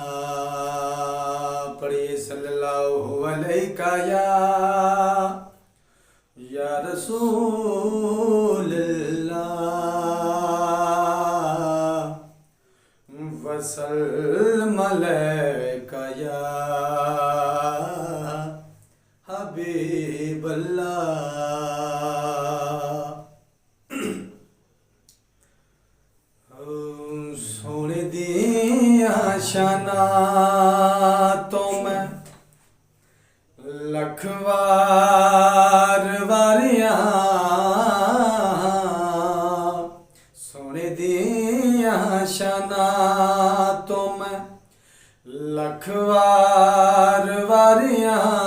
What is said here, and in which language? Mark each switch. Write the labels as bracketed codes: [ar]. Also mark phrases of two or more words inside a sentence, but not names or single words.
[ar] पढ़िए صلى الله عليك يا رسول الله وسلم عليك يا حبيب الله. [pa] سوہنے دیاں شاناں توں میں لکھ وار واریاں، سوہنے دیاں شاناں توں میں لکھ وار واریاں.